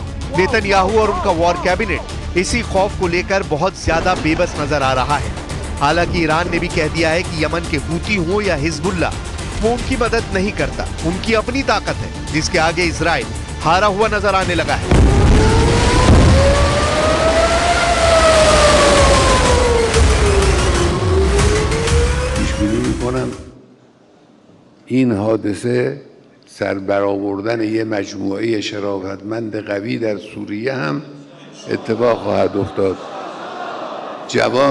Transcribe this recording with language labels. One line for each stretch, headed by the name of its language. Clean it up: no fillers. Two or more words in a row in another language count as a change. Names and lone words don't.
Hindi: नेतन्याहू और उनका
English: war cabinet
Hindi: इसी खौफ को लेकर बहुत ज्यादा बेबस नजर आ रहा है। हालांकि ईरान ने भी कह दिया है कि यमन के हूती हो या हिजबुल्लाह, वो उनकी मदद नहीं करता। उनकी अपनी ताकत है जिसके आगे इजराइल हारा हुआ नजर आने लगा है।
Persian: این حادثه سربرآوردن یه مجموعه شرافتمند قوی در سوریه هم اتفاق خواهد افتاد.